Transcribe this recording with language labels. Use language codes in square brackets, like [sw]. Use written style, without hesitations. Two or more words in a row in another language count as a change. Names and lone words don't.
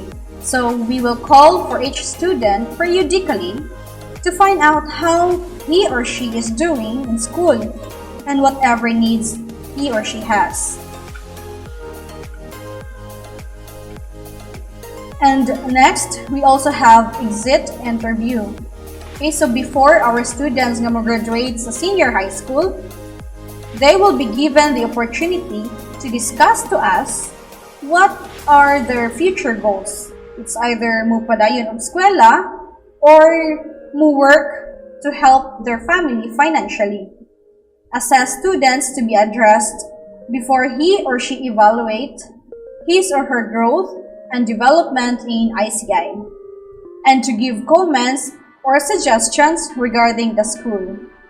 [en] So we will call for each student periodically to find out how he or she is doing in school and whatever needs he or she has. And next, we also have exit interview. Okay, so before our students [ceb] nga mag-graduate sa [en] senior high school, they will be given the opportunity to discuss to us what are their future goals. It's either [ceb] mo padayon og eskwela [en] or mo work to help their family financially. Assess students to be addressed before he or she evaluate his or her growth and development in ICI, and to give comments or suggestions regarding the school.